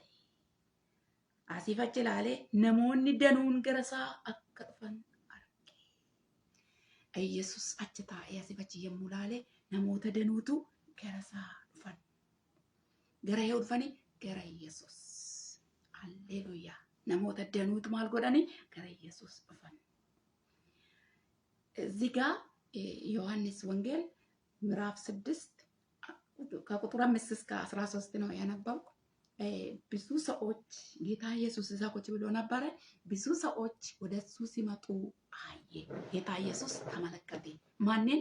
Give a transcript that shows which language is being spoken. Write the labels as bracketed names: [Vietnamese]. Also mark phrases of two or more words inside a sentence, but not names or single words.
[Oromo] Asiif achi ilaale namoonni danuun gara isaa akka dhufan arge. Yesuus achi taa'ee asiif achi yommuu ilaale namoota danuutu gara isaa dhufan. Gara yoo dhufani gara Yesuus. Halleluuyaa. Namoota danuutu maal godhani gara Yesuus dhufan. [Amharic] እዚህ ጋር ዮሐንስ ወንጌል ምዕራፍ 6 ከቁጥር 5 እስከ 13 ነው ያነበብኩ። ብዙ ሰዎች ጌታ ኢየሱስ እዛ ቁጭ ብሎ ነበረ። ብዙ ሰዎች ወደሱ ሲመጡ አየ። ጌታ ኢየሱስ ተመለከተ። ማንን?